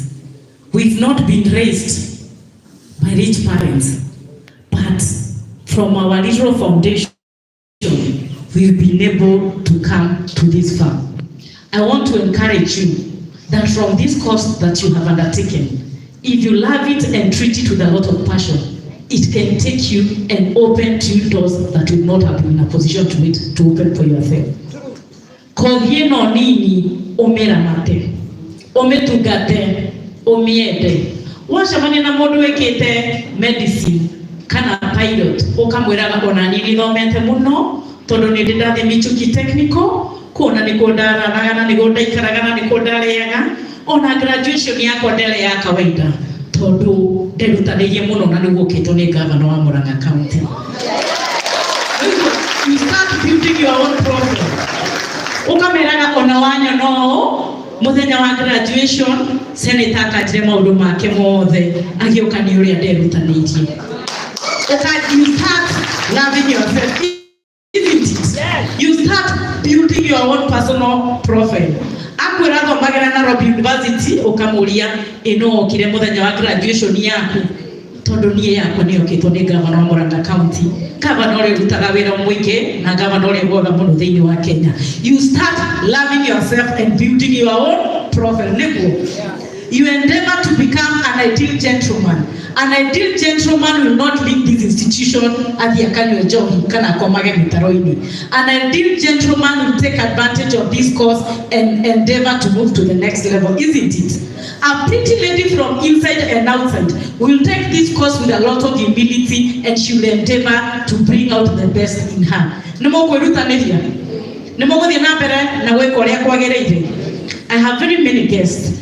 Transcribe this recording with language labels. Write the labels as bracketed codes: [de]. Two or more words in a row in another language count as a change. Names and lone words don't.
[en] We've not been raised by rich parents, but from our little foundation, we've been able to come to this far. I want to encourage you that from this course that you have undertaken, if you love it and treat it with a lot of passion, it can take you and open to you doors that would not have been in a position to open for yourself. [ki] Kogie no nini omeramate, ometugate, omiende. Washamani na mũndũ wĩkĩte medicine kana pilot ũkamwĩraga ona nini thomete mũno tondũ nĩ ndathiĩ Michuki technical kuona nĩ kũndaranaga na nĩ kũndaikaraga na nĩ kũndarĩaga ona graduation yakwa ndere ya kawaida tondũ nderutanĩirie mũno na nĩ gũkĩtwo nĩ governor wa Murang'a County. [en] You start building your own problem. [ki] Ũkamwĩraga ona wanyo no muthenya wa graduation senator akajire maundu make mothe agioka ni uria nderutanĩirie. [en] You start loving yourself, isn't it? You start building your own personal profile. [ki] Akwĩra thomagĩra Nairobi University ũkamũria ĩno okire muthenya wa graduation yaku tondũ niĩ yakwa nĩ okĩtwo nĩ governor wa Murang'a County. Governor ũrĩa ũrutaga wĩra mũingĩ na governor ũrĩa mwega mũno thĩinĩ wa Kenya. [en] You start loving yourself and building your own profile. You endeavor to become an ideal gentleman. An ideal gentleman will not leave this institution at the [ki] akanywe johi kana komage mitaroini. [en] An ideal gentleman will take advantage of this course and endeavor to move to the next level, isn't it? A pretty lady from inside and outside will take this course with a lot of humility, and she will endeavor to bring out the best in her. I have very many guests.